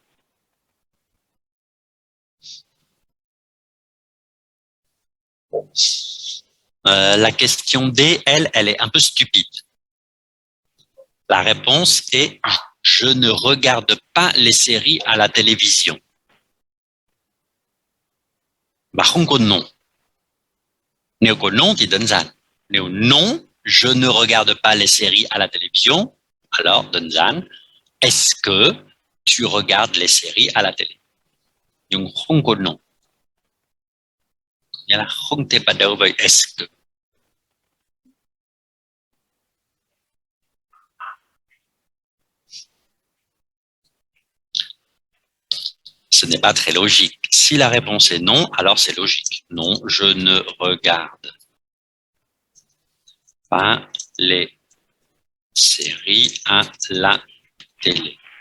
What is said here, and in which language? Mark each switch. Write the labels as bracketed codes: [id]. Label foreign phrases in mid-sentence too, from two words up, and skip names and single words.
[fr] La question D, elle est un peu stupide. La réponse est « Je ne regarde pas les séries à la télévision ». Bah, [vi] không có non. Nếu có [fr] non [vi] thì đơn giản. Nếu [fr] non, je ne regarde pas les séries à la télévision, alors [vi] đơn giản. [fr] Est-ce que tu regardes les séries à la télé? [vi] Nhưng không có non. Nghĩa là không thể bắt đầu với [fr] est-ce que. Ce n'est pas très logique. Si la réponse est non, alors c'est logique. Non, je ne regarde pas les séries à la télé.